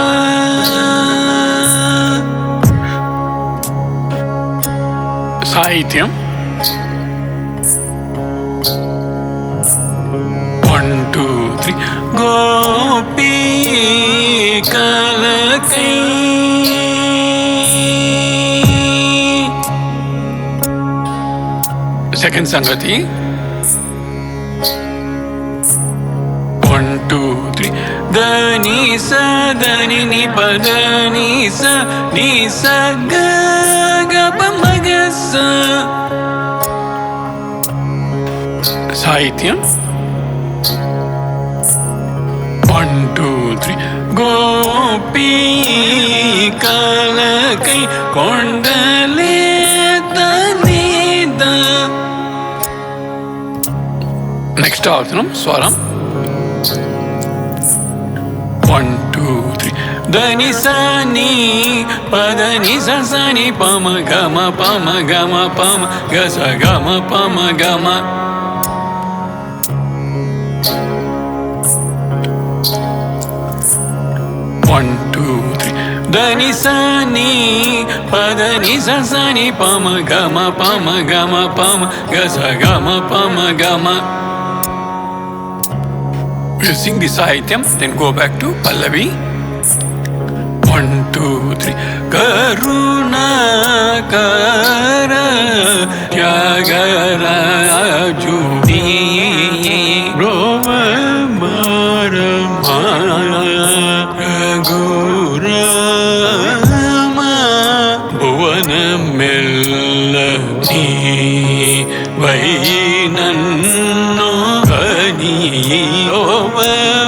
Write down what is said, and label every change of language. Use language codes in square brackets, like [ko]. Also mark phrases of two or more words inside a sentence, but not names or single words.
[te] సాహిత్యం 1 2 3 గోపికలకై సెకండ్ సంగతి 1 2 3 దని sa దని ని ప దని స ని స గ గ ప మ గ స. సాహిత్యం 1 2 3 గోపికలకై కొండలే తనిద. నెక్స్ట్ ఆవర్తనం స్వరం 1 2 3 దని స ని ప దని స స ని ప మ గ మ ప మ గ మ ప మ గ స గ మ ప మ గ మ. [en] One, two, three. [te] దని స ని ప దని స స ని ప మ గ మ ప మ గ మ ప మ గ స గ మ ప మ గ మ. [en] We'll sing the sahityam, then go back to Pallavi. [te] 1 2 3 కరుణ కర త్యాగర జుడి రోవ మరమ రగురామ భువన మెల్లని వైనన్నో కని రోవ